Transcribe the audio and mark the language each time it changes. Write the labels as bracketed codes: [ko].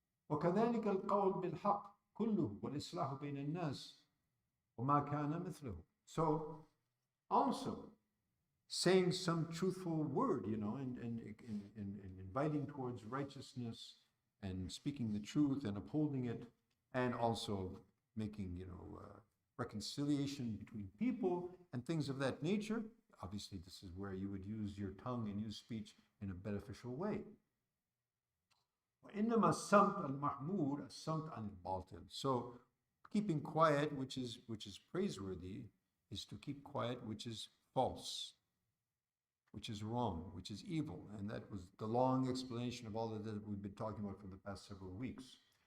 [ar] وكذلك القول بالحق كله والإصلاح بين الناس وما كان مثله. [en] So Also, saying some truthful word, and inviting towards righteousness and speaking the truth and upholding it, and also making, reconciliation between people and things of that nature. Obviously, this is where you would use your tongue and use speech in a beneficial way. [ar] وإنما الصمت المحمود الصمت عن الباطل. [en] So keeping quiet, which is praiseworthy, is to keep quiet, which is false, which is wrong, which is evil. And that was the long explanation of all of that we've been talking about for the past several weeks.